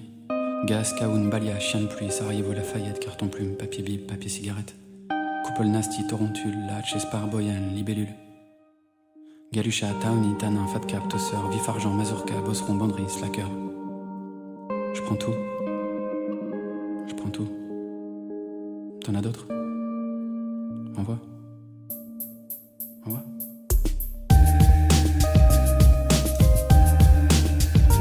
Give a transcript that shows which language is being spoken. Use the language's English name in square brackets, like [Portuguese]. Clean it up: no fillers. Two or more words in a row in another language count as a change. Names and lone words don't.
[French] Gaz, kaoun, balia, chien de pluie, Sarajevo, Lafayette, carton plume, papier bib, papier cigarette. Coupole nasty, torontule, latch, espar, boyane, libellule. Galucha, taoni, tanin, fatcap, tosseur, vif argent, mazurka, bosseron, banderie, slacker. Je prends tout. Je prends tout. T'en as d'autres? Envoie. Envoie.